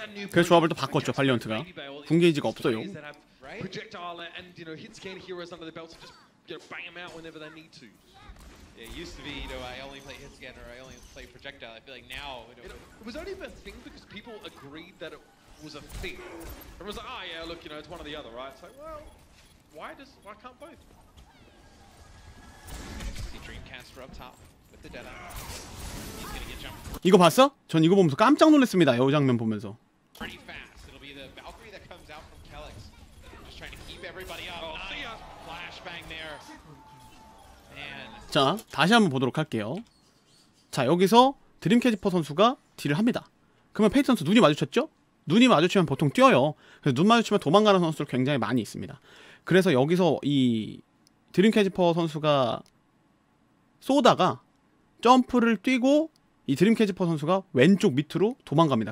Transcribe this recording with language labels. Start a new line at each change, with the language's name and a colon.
Korean: 그래서 조합을 또 바꿨죠. 발리언트가 궁게이지가 없어요.
English: Projectile and hit scan heroes under the belt to just bang them out whenever they need to. Yeah, it used to be I only play hit scan or I only play projectile. I feel like now it was only a thing because people agreed that it was a thing. Everyone's like, yeah, look, it's one or the other, right? It's like, well, why can't both? See Dreamcaster up top with the Deadeye. He's gonna get jumped.
Korean: 이거 봤어? 전 이거 보면서 깜짝 놀랐습니다. 이 장면 보면서.
English: Pretty fast. It'll be the Valkyrie that comes out from Kellex. Just trying to keep everybody up. Flashbang there.
Korean: 자, 다시 한번 보도록 할게요. 자, 여기서 드림캐치퍼 선수가 딜을 합니다. 그러면 페이트 선수 눈이 마주쳤죠? 눈이 마주치면 보통 뛰어요. 그래서 눈 마주치면 도망가는 선수들 굉장히 많이 있습니다. 그래서 여기서 이 드림캐치퍼 선수가 쏘다가 점프를 뛰고 이 드림캐치퍼 선수가 왼쪽 밑으로 도망갑니다.